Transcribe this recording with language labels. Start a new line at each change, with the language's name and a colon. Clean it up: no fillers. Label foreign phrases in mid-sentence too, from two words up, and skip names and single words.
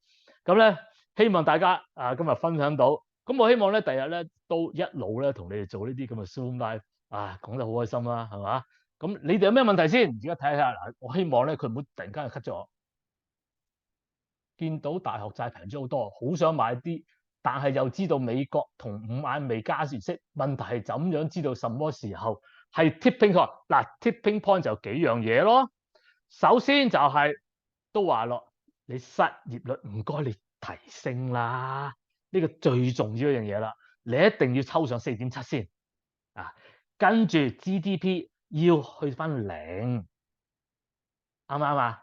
Cantonese: 咁咧，希望大家今日分享到，咁我希望咧第日咧都一路咧同你哋做呢啲咁嘅 Zoom Live 啊，講得好開心啦，係嘛？咁你哋有咩問題先？而家睇下嗱，我希望咧佢唔好突然間就 cut 咗我。見到大學債平咗好多，好想買啲但係又知道美國同5眼未加息，問題係怎樣知道什麼時候係
English: tipping point？
Cantonese: 嗱，
English: tipping point
Cantonese: 就幾樣嘢咯。首先就係、都話咯，你失業率唔該你提升啦，呢個最重要一樣嘢啦。你一定要抽上4.7先啊，跟住 GDP 要去翻0，啱唔啱啊？